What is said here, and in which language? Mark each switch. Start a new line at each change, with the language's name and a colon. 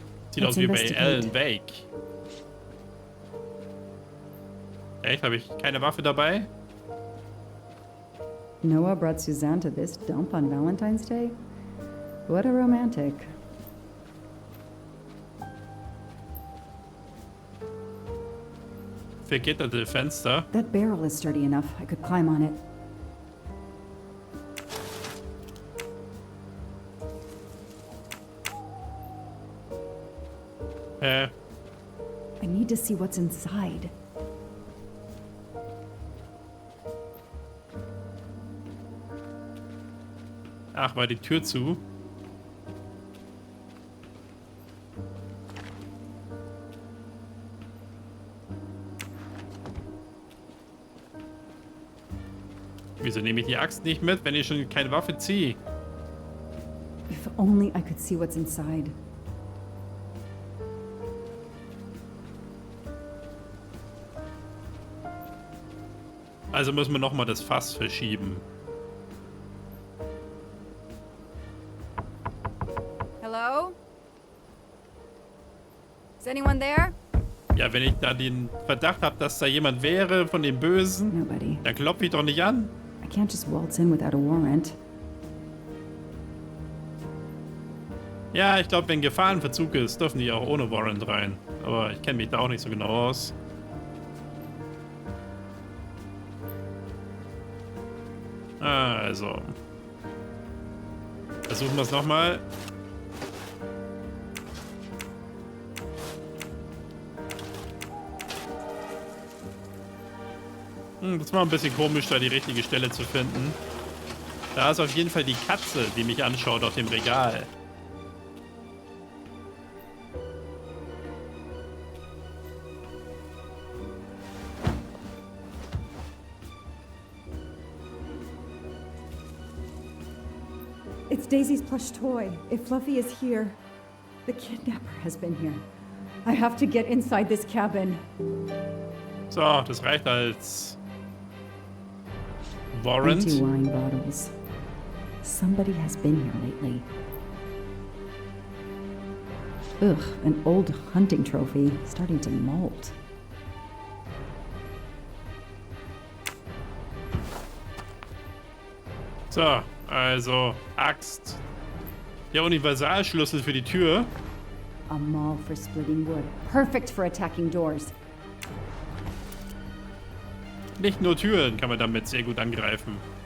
German: Sieht aus wie bei Alan Wake. Echt? Habe ich keine Waffe dabei?
English: Noah brought Suzanne to this dump on Valentine's Day? What a romantic.
German: Vergitterte Fenster.
English: That barrel is sturdy enough. I could climb on it. I need to see what's inside.
German: Ach, war die Tür zu? Wieso nehme ich die Axt nicht mit, wenn ich schon keine Waffe ziehe?
English: If only I could see what's inside.
German: Also müssen wir nochmal das Fass verschieben.
English: Hello? Is anyone there?
German: Ja, wenn ich da den Verdacht habe, dass da jemand wäre von den Bösen,
English: Nobody.
German: dann klopfe ich doch nicht an.
English: I can't just waltz in without a warrant.
German: Ja, ich glaube, wenn Gefahrenverzug ist, dürfen die auch ohne Warrant rein. Aber ich kenne mich da auch nicht so genau aus. Also. Versuchen wir es nochmal. Das war ein bisschen komisch, da die richtige Stelle zu finden. Da ist auf jeden Fall die Katze, die mich anschaut auf dem Regal.
English: It's Daisy's plush toy. If Fluffy is here, the kidnapper has been here. I have to get inside this cabin.
German: So, das reicht als Warrant.
English: Empty wine bottles. Somebody has been here lately. Ugh, an old hunting trophy starting to mold.
German: So, also Axt. Der Universalschlüssel für die Tür.
English: A maul for splitting wood. Perfect for attacking doors.
German: Nicht nur Türen kann man damit sehr gut angreifen.